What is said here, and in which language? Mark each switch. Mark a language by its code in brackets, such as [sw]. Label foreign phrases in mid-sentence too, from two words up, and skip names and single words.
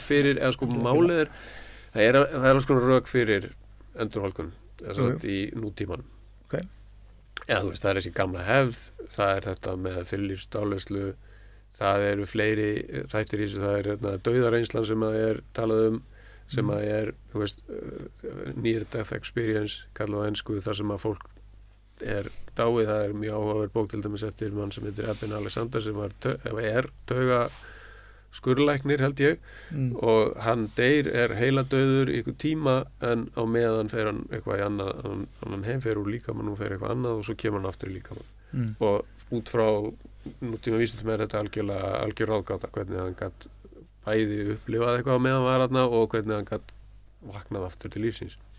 [is] fyrir, eða sko málið það er alveg svona rök fyrir endurhólkun í nútíman. Okay. Já, þú veist, það er þessi gamla hefð, það er þetta með fyrirlífsdáleiðslu, það eru fleiri þættir í þessu, það er dauðareynslan sem að er talað sem að er, þú veist, [en] near death experience, [is] kallað á ensku, þar sem að fólk er dáið. Það er mjög áhugaverð bók til dæmis eftir mann sem heitir Eben Alexander sem er skurðlæknir held ég og hann er heiladauður í einhver tíma en á meðan fer hann eitthvað í annan heim, fer úr líkamann og fer eitthvað annað og svo kemur hann aftur í líkamann og út frá nútíma vísindum þetta algjör ráðgáta hvernig hann gat bæði upplifað eitthvað á meðan var þarna og hvernig hann gat vaknað aftur til lífsins